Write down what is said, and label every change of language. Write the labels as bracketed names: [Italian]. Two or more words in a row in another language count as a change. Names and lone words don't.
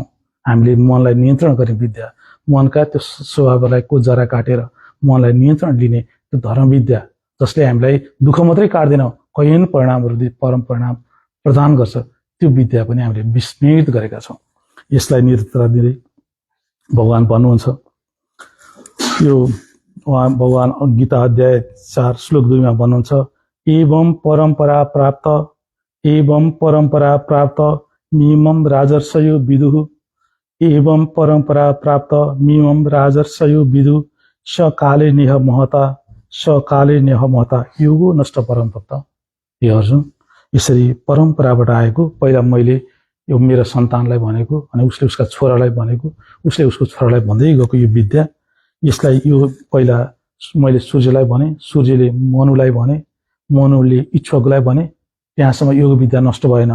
[Nepali] हामीले मनलाई नियन्त्रण गर्ने विद्या, मनका त्यो स्वभावलाई को जरा काटेर मनलाई नियन्त्रण लिने त्यो धर्म विद्या, जसले हामीलाई दुःख मात्रै काट्दैन, कैयन परिणामहरू परम परिणाम प्रदान गर्छ, त्यो विद्या पनि हामीले विस्मृत गरेका छौँ। यसलाई निरन्तरता दिँदै भगवान भन्नुहुन्छ, यो भगवान गीता अध्याय 4 श्लोक 2 मा भन्नुहुन्छ, [Sanskrit] एवं परम्परा प्राप्त मिमम राजर्षयो विदुः, एवं परम्परा प्राप्त मिमम राजर्षयो विदुः, सकाले नेह महता योगो नष्ट परम तत्व। [Nepali] हे अर्जुन, यसरी परम्पराबाट आएको, पहिला मैले यो मेरो सन्तानलाई भनेको, अनि उसले उसका छोरालाई भनेको, उसले उसको छोरालाई भन्दै गएको यो विद्या, यसलाई यो पहिला मैले सूर्यलाई भने, सूर्यले मनुलाई भने, मनुले इच्छुकलाई भने, त्यहाँसम्म योग विद्या नष्ट भएन।